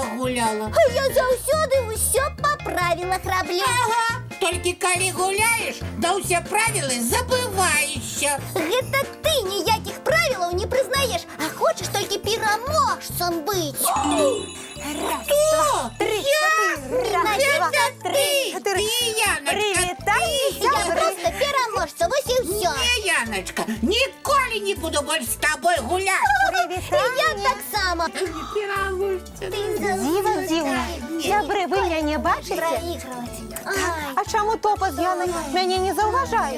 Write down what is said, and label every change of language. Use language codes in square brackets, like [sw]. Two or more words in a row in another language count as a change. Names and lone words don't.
[be] гуляла. А я заўсёды ўсё па правілах раблю. Ага, толькі калі гуляеш, да ўсе правілы забываешся. Гэта ты ніякіх правілаў не прызнаеш, а хочаш толькі пераможцам быць. [uk] Раз, два, три, чотири. Раз, два, три. [be] Ты, Яночка, Я просто пераможца, вось і ўсё. Не, Яночка, ніколі не буду больш з тобой гуляць. Я так само. Дзіва дзіўна. Сябры, вы мяне бачыце? А чаму Топа з Янай мяне не заўважаюць?